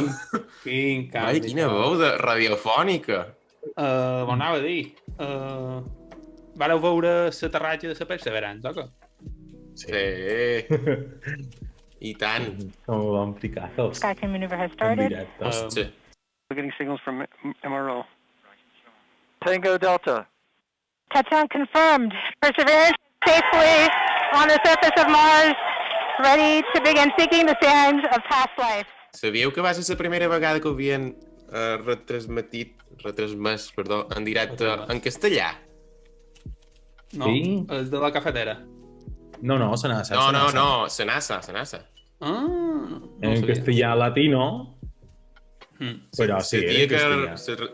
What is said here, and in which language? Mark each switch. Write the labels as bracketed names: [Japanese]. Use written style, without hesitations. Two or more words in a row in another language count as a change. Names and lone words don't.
[Catalan] Quin Vai, canvi. quina veu de radiofònica. Ho anava a dir. Vareu veure l'aterratge de la Perseverance, o què? Sí. I tant. Com ho vam ficar, els [English] Skycam maneuver has [Catalan] en [English] started. [Catalan] directe. Sí. [English] We're getting signals from MRO. Tango Delta. Touchdown confirmed. Perseverance safely on the surface of Mars, ready to begin seeking the sands of past life. [Catalan] Sabíeu que va ser la primera vegada que ho havien retransmès, en directe en castellà? No, Sí? és de la cafetera. No, se n'ha. No, la NASA. En castellà latino, però sí, era en castellà.